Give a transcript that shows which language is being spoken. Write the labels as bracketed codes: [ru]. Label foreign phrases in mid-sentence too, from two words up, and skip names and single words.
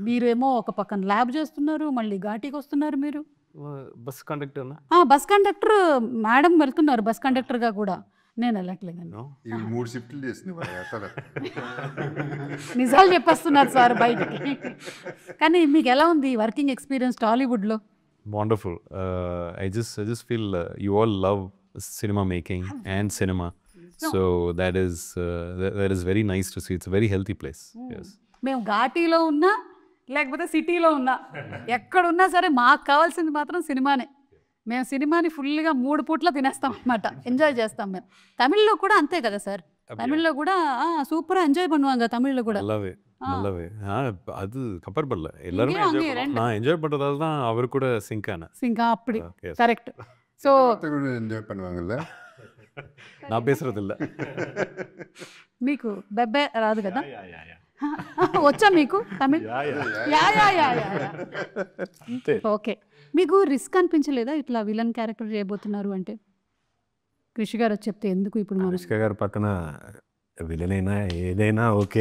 [te] మీరేమో ఒక పక్కన ల్యాబ్ చేస్తున్నారు, మళ్ళీ ఘాటీకి వస్తున్నారు. మీరు [en] bus conductor bus conductor [te] మేడం వెళ్తున్నారు బస్ కండక్టర్గా కూడా, నేను వెళ్ళట్లేదండి. ఇవి 3 షిఫ్ట్లు చేసింది అసలు. నిజాలు చెప్పేస్తున్నారు సార్ బయటికి. కానీ మీకు ఎలా ఉంది [en] working experience [te] టాలీవుడ్లో? [en] Wonderful. I just feel you all love cinema making and cinema. So that is very nice to see. It's a very healthy place. Yes. [te] మేము ఘాటీలో ఉన్నా లేకపోతే సిటీలో ఉన్నా ఎక్కడున్నా సరే మాకు కావాల్సింది మాత్రం సినిమానే. మేము సినిమాని ఫుల్గా 3 పూట్ల తినేస్తాం అనమాట, ఎంజాయ్ చేస్తాం మేము. తమిళ్లో కూడా అంతే కదా సార్, తమిళ్లో కూడా [ta] சூப்பராக ఎంజாய் பண்ணுவாங்க தமிழ்ல கூட. நல்லாவே அது கம்பேர் பண்ணல, எல்லாருமே நான் என்ஜாய் பண்ணுறதால தான் அவர் கூட சிங்க் அப்படி கரெக்ட். ஸோ ఎంజాయ్ பண்ணுவாங்கல்ல, நான் பேசுறது இல்லை. [te] మీకు బెబ్బే రాదు కదా? వచ్చా మీకు తమిళ్? ఓకే. మీకు రిస్క్ అనిపించలేదా ఇట్లా విలన్ క్యారెక్టర్ చేయబోతున్నారు అంటే? కృషి గారు చెప్తే ఎందుకు ఇప్పుడు అనుష్క గారు పక్కన విలన్ అయినా ఏదైనా ఓకే,